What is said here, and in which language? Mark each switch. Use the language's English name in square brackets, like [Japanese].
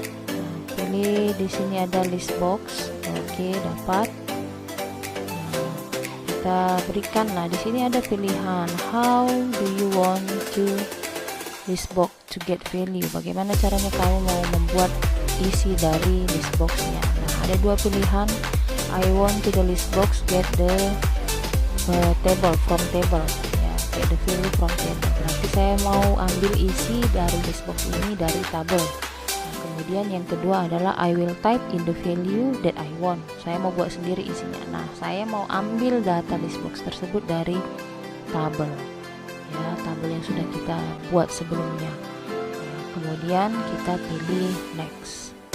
[Indonesian] Nah, pilih di sini ada list box. Oke, dapat. Kita berikan, nah di sini ada pilihan [English] how do you want to list box to get value. [Indonesian] Bagaimana caranya kamu mau membuat isi dari list boxnya. Nah, ada dua pilihan. [English] I want to the list box get the table from table [Indonesian] ya, [English] get the value from table. [Indonesian] Nanti saya mau ambil isi dari list box ini dari tabel. Kemudian yang kedua adalah [English] I will type in the value that I want. [Indonesian] Saya mau buat sendiri isinya. Nah, saya mau ambil data list box tersebut dari tabel. Ya, tabel yang sudah kita buat sebelumnya. Ya, kemudian kita pilih next.